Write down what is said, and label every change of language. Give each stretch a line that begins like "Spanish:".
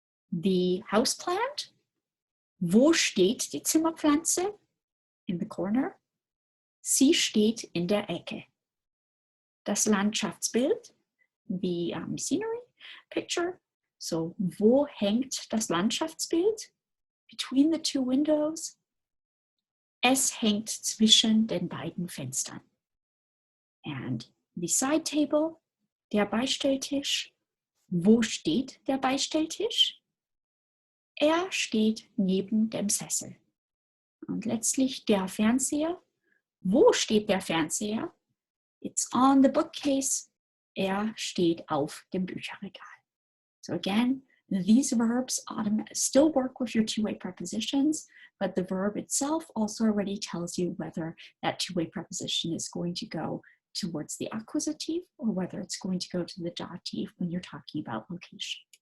English: The houseplant.
German: Wo steht die Zimmerpflanze?
English: In the corner.
German: Sie steht in der Ecke. Das Landschaftsbild,
English: the scenery picture.
German: So, wo hängt das Landschaftsbild?
English: Between the two windows.
German: Es hängt zwischen den beiden Fenstern.
English: And the side table,
German: der Beistelltisch. Wo steht der Beistelltisch? Steht neben dem Sessel. Und letztlich der Fernseher. Wo steht der Fernseher?
English: It's on the bookcase.
German: Steht auf dem Bücherregal.
English: So again, these verbs still work with your two-way prepositions, but the verb itself also already tells you whether that two-way preposition is going to go towards the accusative or whether it's going to go to the dative when you're talking about location.